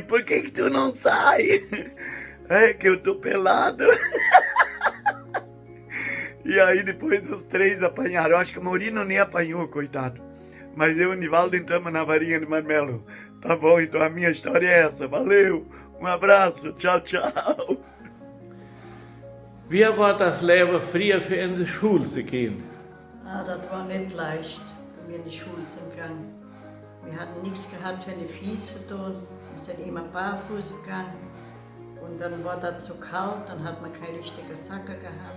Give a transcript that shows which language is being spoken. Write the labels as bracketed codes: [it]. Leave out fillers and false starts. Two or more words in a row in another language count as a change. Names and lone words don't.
[pt] Por que tu não sai? É que eu tô pelado. E aí depois os três apanharam. Eu acho que o Maurino nem apanhou, coitado. Mas eu e o Nivaldo entramos na varinha de marmelo. Tá bom, então a minha história é essa. Valeu, um abraço, tchau, tchau. [de] Wie war das Leben früher für in die Schule zu gehen? Das war nicht leicht, wenn wir in die Schule sind gegangen. Wir hatten nichts gehabt für die Füße zu tun. Wir sind immer barfuß gegangen. Und dann war das zu kalt, dann hat man keine richtige Sacke gehabt.